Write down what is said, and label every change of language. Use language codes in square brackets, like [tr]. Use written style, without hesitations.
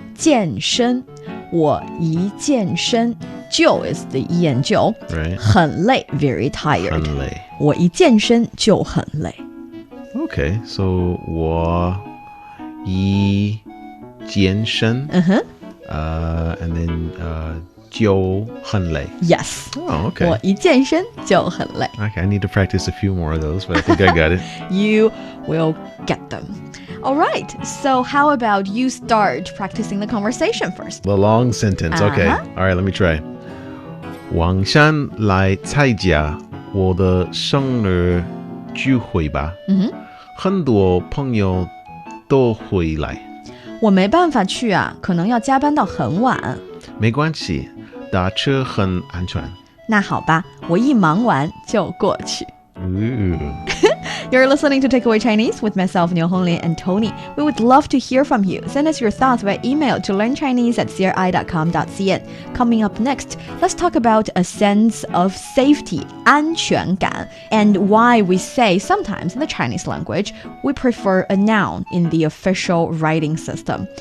[zh] 健身我一健身就 is the 一 and 就 [en] Right. [zh] 很累 [en] very tired. [zh] 很累. 我一健身就很累. [en] Okay, so [zh] 我一健身 [en] and then [zh] 就很累. [en] Yes. Oh, okay. [zh] 我一健身就很累. [en] Okay, I need to practice a few more of those, but I think I got it. You will get them. All right. So how about you start practicing the conversation first? The long sentence. Okay. All right, let me try. [zh] 王山来参加我的生日聚会吧。很多朋友都会来。我没办法去啊，可能要加班到很晚。没关系，打车很安全。那好吧，我一忙完就过去。 [en] Ooh. You're listening to Takeaway Chinese with myself, Niuniu and Tony. We would love to hear from you. Send us your thoughts by email to learnchinese@cri.com.cn. Coming up next, let's talk about a sense of safety, 安全感, and why we say sometimes in the Chinese language, we prefer a noun in the official writing system.